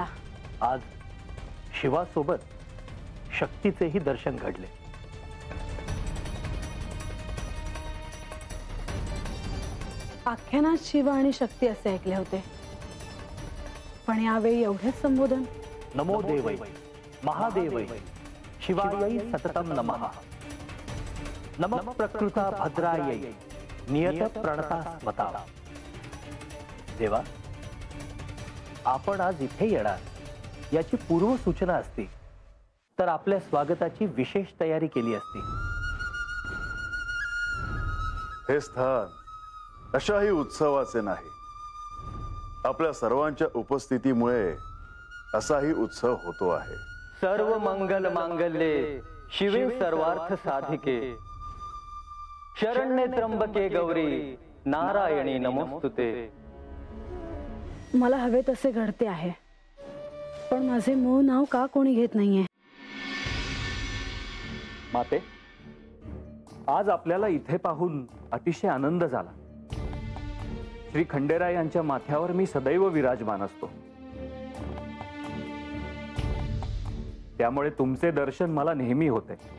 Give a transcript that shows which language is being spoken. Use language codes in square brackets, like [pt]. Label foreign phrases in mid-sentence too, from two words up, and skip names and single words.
[mr] आज शिवासोबत शक्तीचेही दर्शन घडले. आख्यानात शिव आणि शक्ती असे ऐकले होते, पण यावेळी एवढेच संबोधन. [sa] नमो देवै महादेवै शिवायै सततम नमः. नमः प्रकृता भद्रायै नियत प्रणता स्मता. [mr] देवा, आपण आज इथे येणार याची पूर्व सूचना असती तर आपल्या स्वागताची विशेष तयारी केली असती. हे स्थान अशाही उत्सवाचे नाही. आपल्या सर्वांच्या उपस्थितीमुळे असाही उत्सव होतो आहे. [sa] सर्व मंगल मांगल्ये शिवे सर्वार्थ साधिके शरण्ये त्र्यंबके गौरी नारायणी नमोस्तुते. [mr] मला हवे तसे घडते आहे, पण माझे मूळ नाव का कोणी घेत नाहीये? माते, आज आपल्याला इथे पाहून अतिशय आनंद झाला. श्री खंडेराय यांच्या माथ्यावर मी सदैव विराजमान असतो, त्यामुळे तुमचे दर्शन मला नेहमी होते.